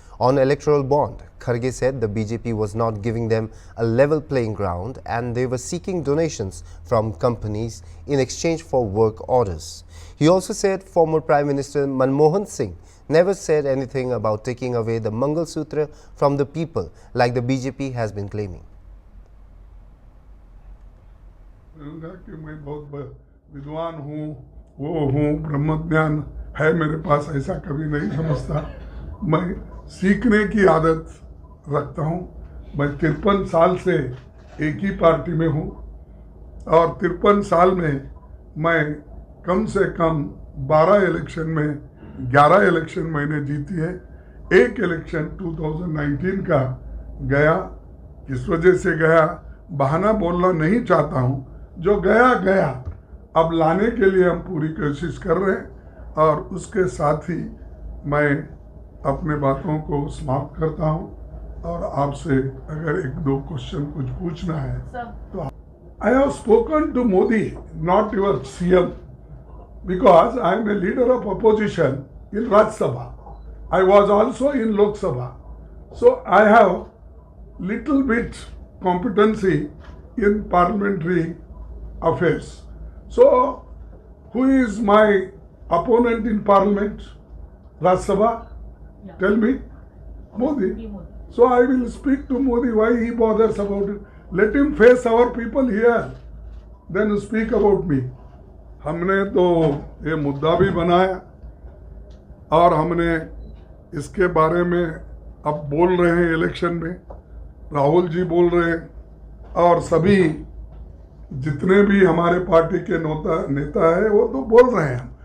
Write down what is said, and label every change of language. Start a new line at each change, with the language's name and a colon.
English: On electoral bond, Kharge said the BJP was not giving them a level playing ground and they were seeking donations from companies in exchange for work orders. He also said former Prime Minister Manmohan Singh never said anything about taking away the Mangal Sutra from the people like the BJP has been claiming.
Hindi: कि मैं बहुत विद्वान हूँ, वो हूँ, ब्रह्मज्ञान है मेरे पास, ऐसा कभी नहीं समझता। मैं सीखने की आदत रखता हूँ। मैं 53 साल से एक ही पार्टी में हूँ और 53 साल में मैं कम से कम 12 इलेक्शन में 11 इलेक्शन मैंने जीती है। एक इलेक्शन 2019 का गया, किस वजह से गया बहाना बोलना नहीं चाहता हूँ, जो गया गया, अब लाने के लिए हम पूरी कोशिश कर रहे हैं और उसके साथ ही मैं अपने बातों को समाप्त करता हूं और आपसे अगर 1-2 क्वेश्चन कुछ पूछना है तो
English: I have spoken to Modi, not your CM, because I M a leader of opposition in Rajya Sabha. I was also in Lok Sabha, so I have little bit competency in parliamentary affairs. So, who is my opponent in parliament? Rajya Sabha? Yeah. Tell me. Modi. So I will speak to Modi why he bothers about it. Let him face our people here. Then speak about me.
Hindi: हमने तो ये मुद्दा भी बनाया और हमने इसके बारे में अब बोल रहे हैं इलेक्शन में, राहुल जी बोल रहे हैं और सभी जितने भी हमारे पार्टी के नेता है वो तो बोल रहे हैं.